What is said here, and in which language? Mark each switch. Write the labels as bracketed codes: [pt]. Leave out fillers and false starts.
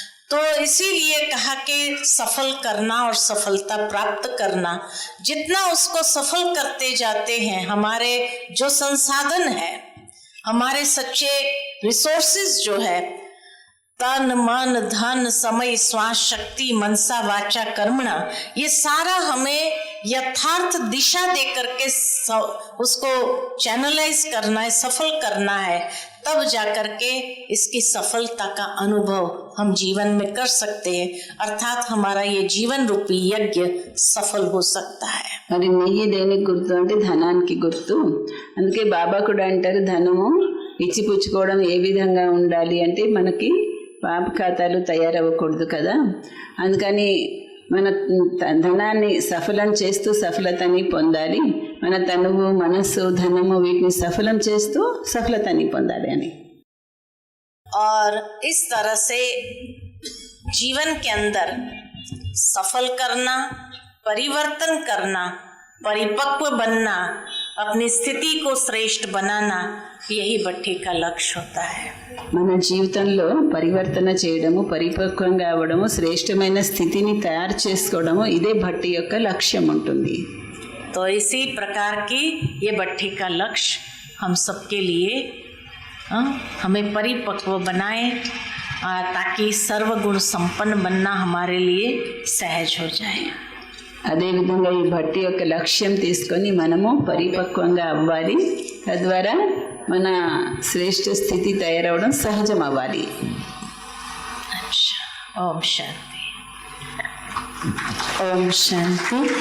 [hi] तो इसीलिए कहा कि सफल करना और सफलता प्राप्त करना, जितना उसको सफल करते जाते हैं हमारे जो संसाधन है, हमारे सच्चे रिसोर्सेज जो है तन मन धन समय श्वास शक्ति मनसा वाचा कर्मणा, ये सारा हमें यथार्थ दिशा दे करके उसको चैनलाइज करना है, सफल करना है, तब जाकर के इसकी सफलता का अनुभव हम जीवन में कर सकते हैं, अर्थात हमारा ये जीवन रूपी यज्ञ सफल हो सकता है। [te] మరి నెయ్యి దేనికి గుర్తు అంటే ధనానికి గుర్తు. అందుకే బాబా కూడా అంటారు ధనము ఇచ్చిపుచ్చుకోవడం ఏ విధంగా ఉండాలి అంటే మనకి పాప ఖాతాలు తయారవ్వకూడదు కదా, అందుకని మన ధనాన్ని సఫలం చేస్తూ సఫలతని పొందాలి, మన తనువు మనస్సు ధనము వీటిని సఫలం చేస్తూ సఫలతని పొందాలి అని. [hi] और इस तरह से जीवन के अंदर सफल करना, परिवर्तन करना, परिपक्व बनना, अपनी स्थिति को श्रेष्ठ बनाना, यही भट्टी का लक्ष्य होता है. [te] మన జీవితంలో పరివర్తన చేయడము, పరిపక్వంగా అవ్వడము, శ్రేష్టమైన స్థితిని తయారు చేసుకోవడము ఇదే భట్టి యొక్క లక్ష్యం ఉంటుంది. [hi] तो इसी प्रकार की ये भट्टी का लक्ष्य हम सबके लिए हमें परिपक्व बनाए, ताकि सर्वगुण संपन्न बनना हमारे लिए सहज हो जाए. [te] అదేవిధంగా ఈ భట్టి యొక్క లక్ష్యం తీసుకొని మనము పరిపక్వంగా అవ్వాలి, తద్వారా మన శ్రేష్ఠ స్థితి తయారవడం సహజం అవ్వాలి. ఓం శాంతి. ఓం శాంతి.